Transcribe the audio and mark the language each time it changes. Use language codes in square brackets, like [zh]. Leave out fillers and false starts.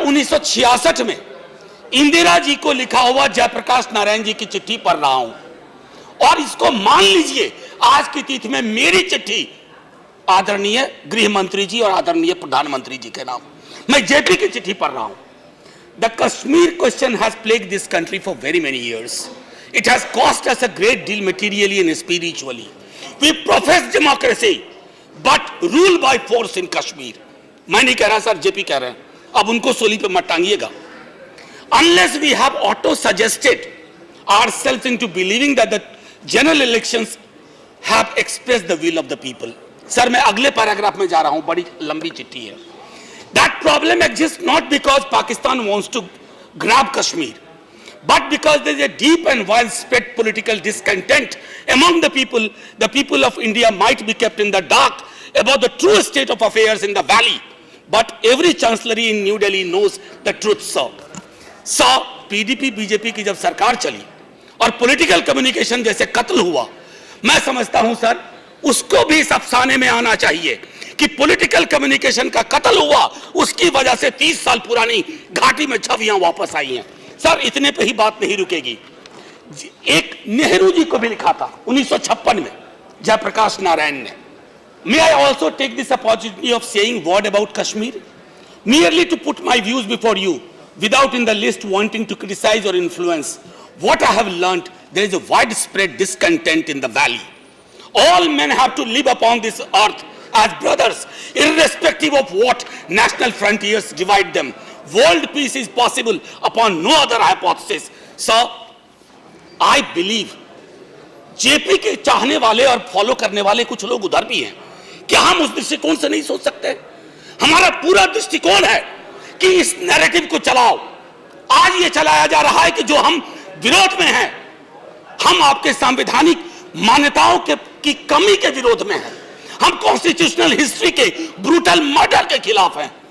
[hi] 1966 में इंदिरा जी को लिखा हुआ जयप्रकाश नारायण जी की चिट्ठी पढ़ रहा हूं, और इसको मान लीजिए आज की तिथि में मेरी चिट्ठी आदरणीय गृह मंत्री जी और आदरणीय प्रधानमंत्री जी के नाम, मैं जेपी की चिट्ठी पढ़ रहा हूं। [en] The Kashmir question has plagued this country for very many years. It has cost us a great deal materially and spiritually. We profess democracy, but rule by force in Kashmir. [hi] मैं नहीं कह रहा sir, JP कह रहे हैं, अब उनको सोली पे मत टांगिएगा। [en] Unless we have auto-suggested ourselves into believing that the general elections have expressed the will of the people. [hi] Sir मैं अगले पैराग्राफ में जा रहा हूं, बड़ी लंबी चिट्ठी है। [en] That problem exists not because Pakistan wants to grab Kashmir, but because there is a deep and widespread political discontent among the people. The people of India might be kept in the dark about the true state of affairs in the valley, but every chancellery in New Delhi knows the truth, sir. [hi] So, PDP BJP की जब सरकार चली और political communication जैसे कत्ल हुआ, मैं समझता हूं सर उसको भी इस अफसाने में आना चाहिए कि पॉलिटिकल कम्युनिकेशन का कत्ल हुआ, उसकी वजह से 30 साल पुरानी घाटी में छवियां वापस आई हैं सर। इतने पे ही बात नहीं रुकेगी। एक नेहरू जी को भी लिखा था 1956 में जयप्रकाश नारायण ने। [en] May I also take this opportunity of saying word about Kashmir, merely to put my views before you, without in the least wanting to criticize or influence. What I have learnt, there is a widespread discontent in the valley. All men have to live upon this earth as brothers, irrespective of what national frontiers divide them. World peace is possible upon no other hypothesis. Sir, I believe [hi] JP के चाहने वाले और follow करने वाले कुछ लोग उधर भी हैं। क्या हम उस दृष्टिकोण से नहीं सोच सकते? हमारा पूरा दृष्टिकोण है कि इस नैरेटिव को चलाओ। आज ये चलाया जा रहा है कि जो हम विरोध में हैं, हम आपके संवैधानिक मान्यताओं की कमी के विरोध में हैं, हम कॉन्स्टिट्यूशनल हिस्ट्री के ब्रूटल मर्डर के खिलाफ हैं।